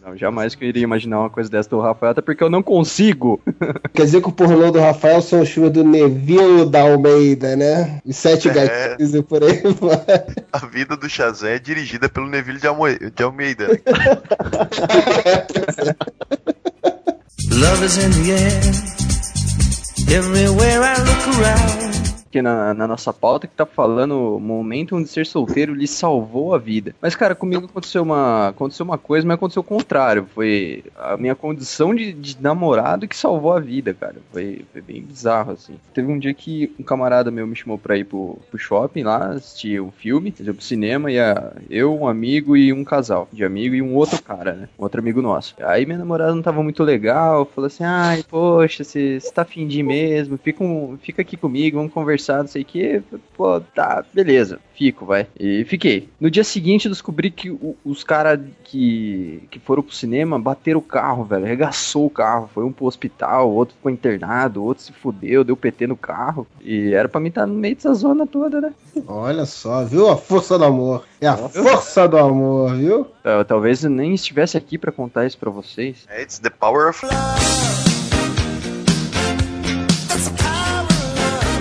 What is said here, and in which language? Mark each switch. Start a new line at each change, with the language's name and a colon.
Portuguese: Não, jamais que eu iria imaginar uma coisa dessa do Rafael, até porque eu não consigo. Quer dizer que o pornô do Rafael são o show do Neville da Almeida, né? E sete gatinhos e por aí vai. A vida do Shazam é dirigida pelo Neville de Almeida.
English: Love is in the air, everywhere I look around.
Portuguese: Que na nossa pauta que tá falando o momento onde ser solteiro lhe salvou a vida. Mas, cara, comigo aconteceu uma coisa, mas aconteceu o contrário. Foi a minha condição de namorado que salvou a vida, cara. Foi bem bizarro, assim. Teve um dia que um camarada meu me chamou pra ir pro shopping lá, assistir um filme, fazer pro cinema, e eu, um amigo e um casal de amigo e um outro cara, né? Um outro amigo nosso. Aí minha namorada não tava muito legal, falou assim, ai, poxa, você tá afim de ir mesmo, fica aqui comigo, vamos conversar. Não sei o que, pô, tá, beleza, fico, vai. E fiquei. No dia seguinte eu descobri que os caras que foram pro cinema bateram o carro, velho, arregaçou o carro, foi um pro hospital, outro ficou internado, outro se fudeu, deu PT no carro, e era pra mim estar no meio dessa zona toda, né? Olha só, viu, a força do amor, é a força do amor, viu? Eu, talvez eu nem estivesse aqui pra contar isso pra vocês.
English: It's the power of love. It's the power of love.